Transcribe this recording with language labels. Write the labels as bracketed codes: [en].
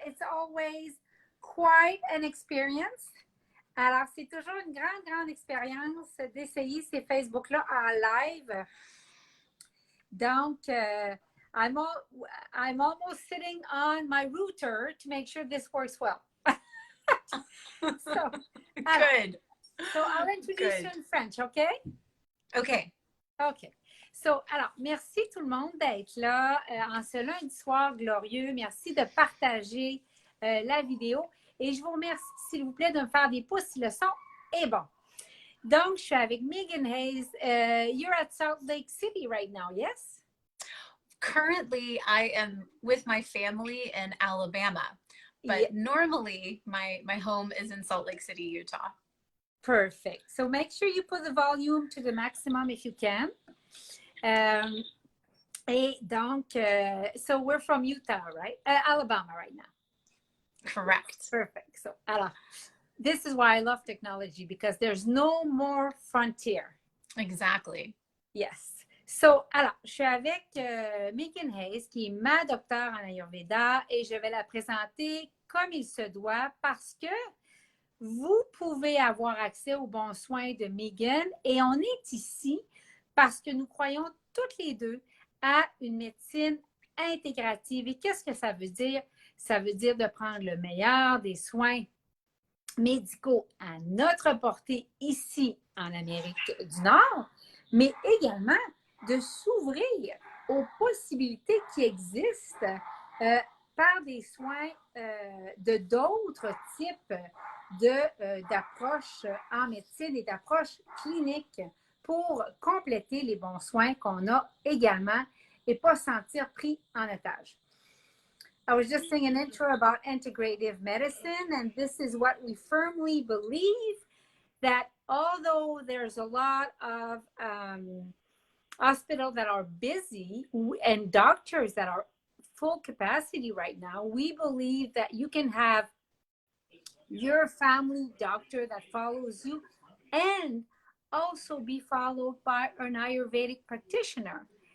[en] It's always quite an experience. [fr] Alors, c'est toujours une grande expérience d'essayer ces Facebook-là en live. [en] Donc, I'm almost sitting on my router to make sure this works well. So, Good. So, I'll introduce you in French, okay? Okay. OK. [fr] So, alors, merci tout le monde d'être là en ce lundi soir glorieux. Merci de partager la vidéo. Et je vous remercie, s'il vous plaît, de me faire des pouces si le son est bon. Donc, je suis avec Meghan Hays. [en] You're at Salt Lake City right now, yes? Currently, I am with my family in Alabama, but normally my home is in Salt Lake City, Utah. Perfect. So make sure you put the volume to the maximum if you can. [fr] Et donc, [en] so we're from Utah, right? Alabama right now. Correct. Perfect. So, alors, this is why I love technology because there's no more frontier. Exactly. Yes. [fr] So, alors, je suis avec Meghan Hays, qui est ma docteure en Ayurveda, et je vais la présenter comme il se doit parce que vous pouvez avoir accès aux bons soins de Meghan et on est ici parce que nous croyons toutes les deux à une médecine intégrative. Et qu'est-ce que ça veut dire? Ça veut dire de prendre le meilleur des soins médicaux à notre portée ici en Amérique du Nord, mais également de s'ouvrir aux possibilités qui existent par des soins de d'autres types d'approches en médecine et d'approches cliniques pour compléter les bons soins qu'on a également et pas se sentir pris en otage. [en] I was just saying an intro about integrative medicine, and this is what we firmly believe, that although there's a lot of hospitals that are busy and doctors that are full capacity right now, we believe that you can have your family doctor that follows you and also be followed by an Ayurvedic practitioner.